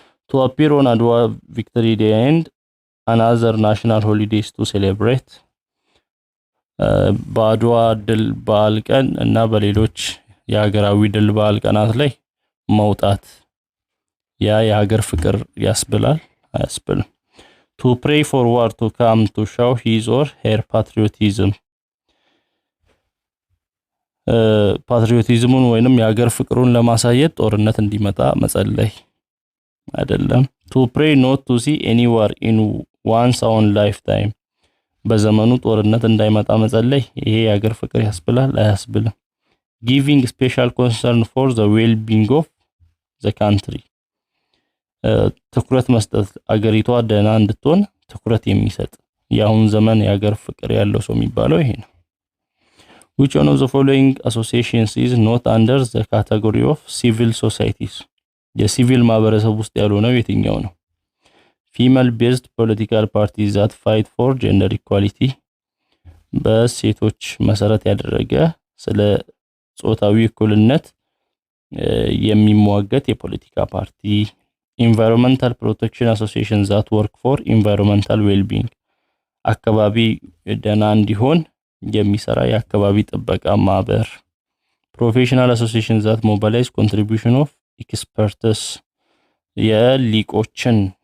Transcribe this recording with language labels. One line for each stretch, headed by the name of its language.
English: to appear on Adwa victory day and another national holidays to celebrate
Amharic: በአድዋ ድል በዓል ቀን እና በሌሎች የሀገራዊ ድል በዓል ቀናት ላይ መውጣት ያ የሀገር ፍቅር ያስብላል አያስብልም?
English: to pray for war to come to show his or her patriotism
Amharic: ፓትሪዮቲዝሙን ወይንም የሀገር ፍቅሩን ለማሳየት ጦርነት እንዲመጣ መጸለይ አይደለም።
English: to pray not to see any war in one's own lifetime
Amharic: በዘመኑ ጦርነት እንዳይመጣ መጸለይ ይሄ የሀገር ፍቅር ያስብላል አያስብልም?
English: giving special concern for the well-being of the country
Amharic: ትኩረት መስጠት አገሪቷ ደህና እንድትሆን ትኩረት የሚሰጥ የአሁን ዘመን የሀገር ፍቅር ያለው ሰው የሚባለው ይሄ ነው።
English: which one of the following associations is not under the category of civil societies
Amharic: የሲቪል ማህበረሰብ ውስጥ ያልሆነው የትኛው ነው?
English: female based political parties that fight for gender equality
Amharic: በሴቶች መሰረት ያደረገ ስለ ጾታዊ እኩልነት የሚሟገት የፖለቲካ ፓርቲ
English: environmental protection association that work for environmental well-being
Amharic: አካባቢ ደህና እንዲሆን የሚሰራ የአካባቢ ጥበቃ ማህበር
English: professional association that mobilize contribution of experts
Amharic: የሊቆችን